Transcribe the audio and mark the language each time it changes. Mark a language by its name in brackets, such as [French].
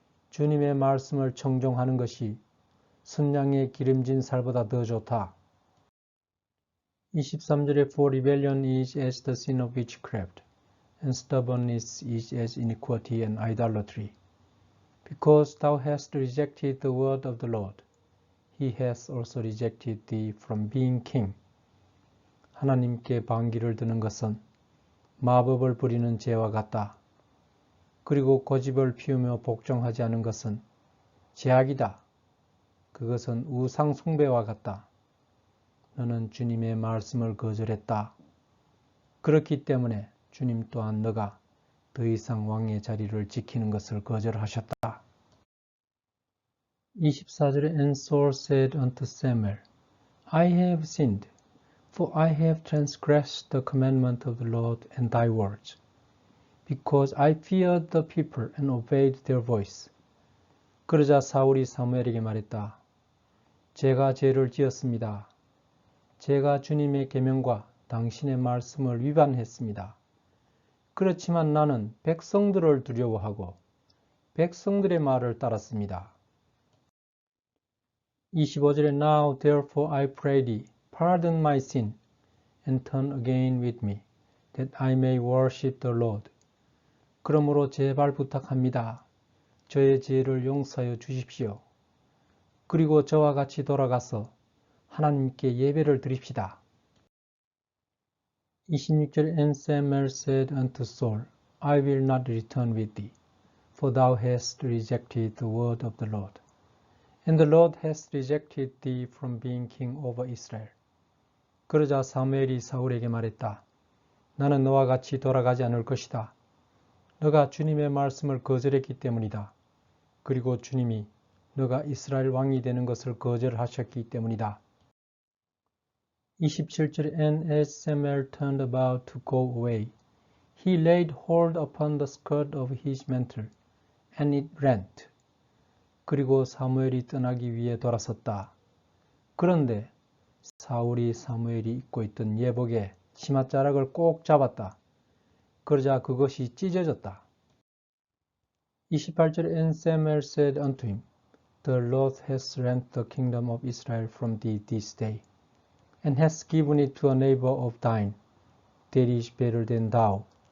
[Korean] 주님의 말씀을 청종하는 것이 순양의 기름진 살보다 더 좋다. 23절에 [English] For rebellion is as the sin of witchcraft, and stubbornness is as iniquity and idolatry. Because thou hast rejected the word of the Lord, he has also rejected thee from being king. [Korean] 하나님께 반기를 드는 것은 마법을 부리는 죄와 같다. 그리고 고집을 피우며 복종하지 않은 것은 죄악이다. 그것은 우상 숭배와 같다. 너는 주님의 말씀을 거절했다. 그렇기 때문에 주님 또한 너가 더 이상 왕의 자리를 지키는 것을 거절하셨다. 24절에 [English] And Saul said unto Samuel, I have sinned, for I have transgressed the commandment of the Lord and thy words, because I feared the people and obeyed their voice. [Korean] 그러자 사울이 사무엘에게 말했다. 제가 죄를 지었습니다. 제가 주님의 계명과 당신의 말씀을 위반했습니다. 그렇지만 나는 백성들을 두려워하고 백성들의 말을 따랐습니다. 25절에 [English] Now therefore I pray thee, pardon my sin, and turn again with me, that I may worship the Lord. [Korean] 그러므로 제발 부탁합니다. 저의 죄를 용서하여 주십시오. 그리고 저와 같이 돌아가서 하나님께 예배를 드립시다. 26절 [English] And Samuel said unto Saul, I will not return with thee, for thou hast rejected the word of the Lord, and the Lord has rejected thee from being king over Israel. [Korean] 그러자 사무엘이 사울에게 말했다. 나는 너와 같이 돌아가지 않을 것이다. 너가 주님의 말씀을 거절했기 때문이다. 그리고 주님이 너가 이스라엘 왕이 되는 것을 거절하셨기 때문이다. 27절 [English] And as Samuel turned about to go away, he laid hold upon the skirt of his mantle, and it rent. [Korean] 그리고 사무엘이 떠나기 위해 돌아섰다. 그런데 사울이 사무엘이 입고 있던 예복의 치맛자락을 꼭 잡았다. 그러자 그것이 찢어졌다. 28절 [English] And Samuel said unto him, The Lord has rent the kingdom of Israel from thee this day, and has given it to a neighbor of thine, that is better than thou.